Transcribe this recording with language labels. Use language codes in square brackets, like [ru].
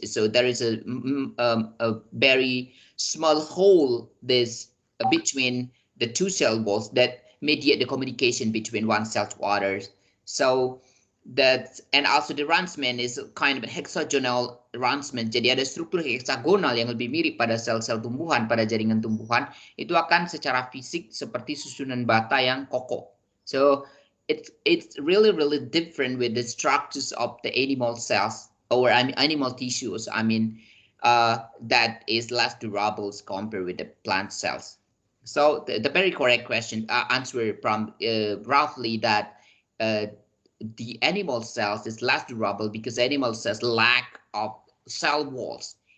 [en] So there is a very small hole this between the two cell walls that mediate the communication between one cell to others. So that, and also the ransman is kind of a hexagonal ransman. [id] Jadi ada struktur heksagonal yang lebih mirip pada sel-sel tumbuhan, pada jaringan tumbuhan. Itu akan secara fisik seperti susunan bata yang kokoh. [en] So it's really different with the structures of the animal cells or animal tissues. That is less durable compared with the plant cells. So the very correct question answer from roughly that the animal cells is less durable because animal cells lack of cell walls.